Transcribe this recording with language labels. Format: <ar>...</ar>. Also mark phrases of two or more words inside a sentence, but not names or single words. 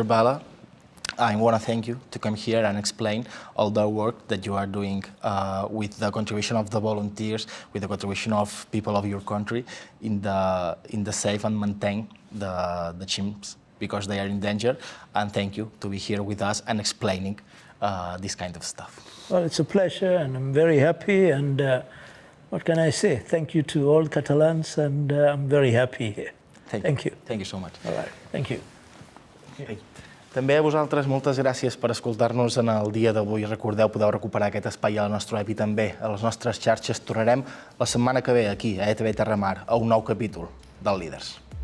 <en>Bala, I want to thank you to come here and explain all the work that you are doing with the contribution of the volunteers, with the contribution of people of your country in the save and maintain the chimps because they are in danger. And thank you to be here with us and explaining this kind of stuff. Well, it's a pleasure and I'm very happy and what can I say? Thank you to all Catalans and I'm very happy here. Thank you. Thank you so much. All right. Thank you.</en> <ca>També a vosaltres moltes gràcies per escoltar-nos en el dia d'avui. Recordeu, podeu recuperar aquest espai a la nostra web i també a les nostres xarxes. Tornarem la setmana que ve aquí, a ETV-TERRAMAR, a un nou capítol del Líders.</ca>